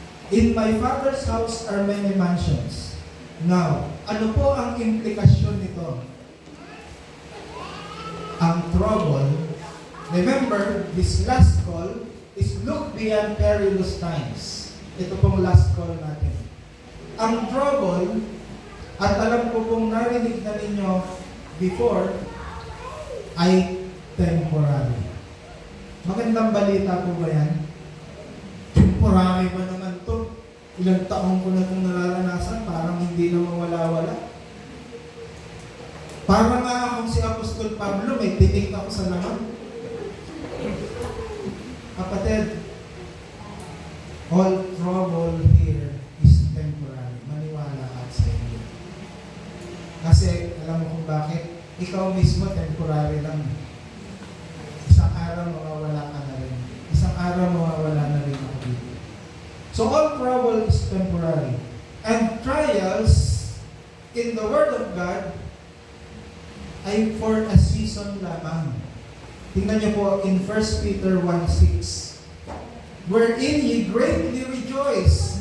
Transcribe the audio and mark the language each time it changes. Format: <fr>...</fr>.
<en>In my Father's house are many mansions.</en> <tl>Now, ano po ang implikasyon nito?</tl> <en>Ang trouble, remember, this last call is look beyond perilous times.</en> <tl>Ito pong last call natin. Ang trouble, at alam ko kung narinig na ninyo before, ay temporary. Magandang balita po ba yan? Temporary ba naman to? Ilang taong ko na itong nararanasan, parang hindi na mawala-wala. Parang nga akong si Apostol Pablo, may tinik ako sa laman.</tl> <en>Kapatid, all trouble here is temporary.</en> <tl>Maniwala ka sa inyo. Kasi, alam mo kung bakit? Ikaw mismo, temporary lang. Isang araw, mawawala ka na rin. Isang araw, mawawala na rin ako dito.</tl> <en>So, all trouble is temporary. And trials, in the Word of God, ay for a season lamang.</en> <tl>Tingnan niyo po</tl> <en>in 1 Peter 1:6. Wherein ye greatly rejoice.</en>